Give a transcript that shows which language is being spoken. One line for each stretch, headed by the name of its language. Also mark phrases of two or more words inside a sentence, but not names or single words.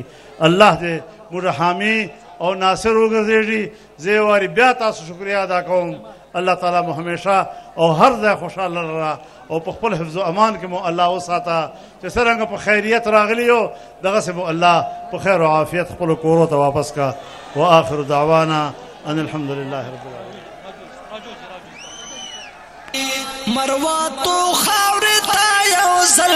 Pashto: الله دې موږ حامی او ناصر وګرځېږي۔ زه یو وارې بیا تاسو شکریه ادا کوم، الله تعالی مو همیشه او هر ځای خوشحاله لره او په خپل حفظ و امان کې مو الله وساته، چې څرنګه په خیریت راغلي یو دغسې مو الله په خیر و عافیت خپلو کورو ته واپس کا۔
Arabic: وآخر دعوانا ان الحمد لله رب العالمین۔
Pashto: مروه تو خاورې ته یو ځل